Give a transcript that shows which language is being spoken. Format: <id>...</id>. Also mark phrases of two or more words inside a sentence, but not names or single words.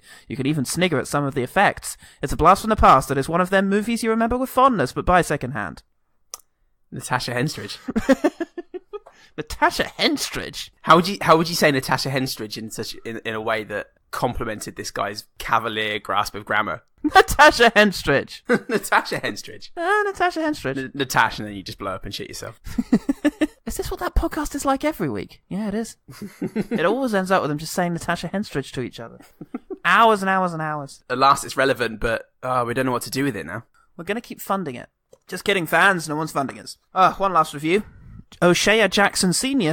<en>You could even snigger at some of the effects. It's a blast from the past. It is one of them movies you remember with fondness, but buy second-hand." Natasha Henstridge. Natasha Henstridge? How would you say Natasha Henstridge in a way that complimented this guy's cavalier grasp of grammar? Natasha Henstridge. Natasha Henstridge. Natasha Henstridge. Natasha, and then you just blow up and shit yourself. Is this what that podcast is like every week? Yeah, it is. It always ends up with them just saying Natasha Henstridge to each other. Hours and hours and hours. At last it's relevant, but we don't know what to do with it now. We're going to keep funding it. Just kidding, fans. No one's funding us. One last review. O'Shea Jackson Sr.</en>